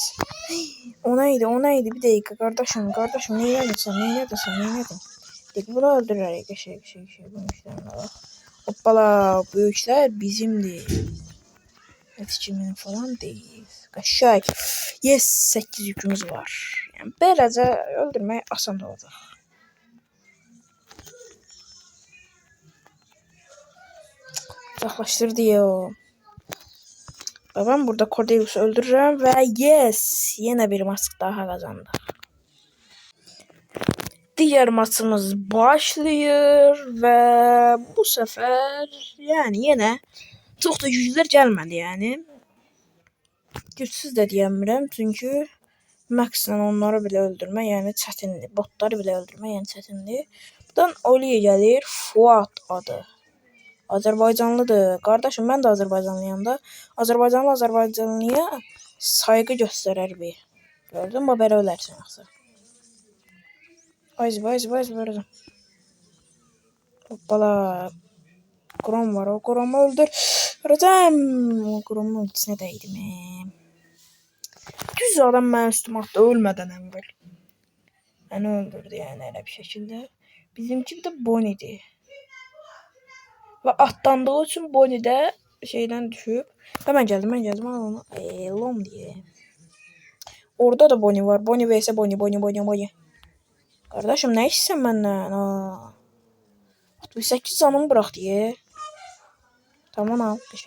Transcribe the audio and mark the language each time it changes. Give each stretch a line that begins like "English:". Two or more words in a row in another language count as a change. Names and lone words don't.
Azerbaijani: O neydi? Bir dəqiqə kardeşim. Neylədin? Bunu öldürərək. Qəşəng. Bunun işlərinə bax. Hoppala. Bu yüklər bizimdir.
Turkish: Kimin falan değil.
Azerbaijani: Qəşəng. Yes, 8 yükümüz var. Yəni beləcə öldürmək asan olacaq.
Turkish: Uzaklaştırdı ya o. Ben burada Cordelius'u öldürürüm ve yes, yine bir maç daha kazandık. Diğer maçımız başlıyor ve bu sefer yani yine çok da güçler gelmedi yani. Güçsüz de diyemiyorum çünkü Max'la onları bile öldürme yani çətindir. Botları bile öldürme yani çətindir. Buradan Oli'ye gelir Fuat adı.
Azerbaijani: Azərbaycanlıdır. Qardaşım, mən də Azərbaycanlıyam da. Azərbaycanlıya saygı göstərər bir. Gördün mü? Belə ölərsən axı. Ayz böyle. Hoppala. Grom var. O Grom'u öldür. Rəcəm. O Grom'un ultisinə dəydim. Düz adam mənim üstümə atdı ölmədən əvvəl. Məni öldürdü yəni elə bir şəkildə. Bizimki bir də Bonnie'dir.
Turkish: Ve atlandığı için Bonnie de şeyden düşüp ben geldim al onu lom diye.
Azerbaijani: Orada da Bonnie var. Bonnie vs Bonnie.
Turkish: Kardeşim ne işsin benden? 68 canımı bırak diye. Tamam al. Keşke.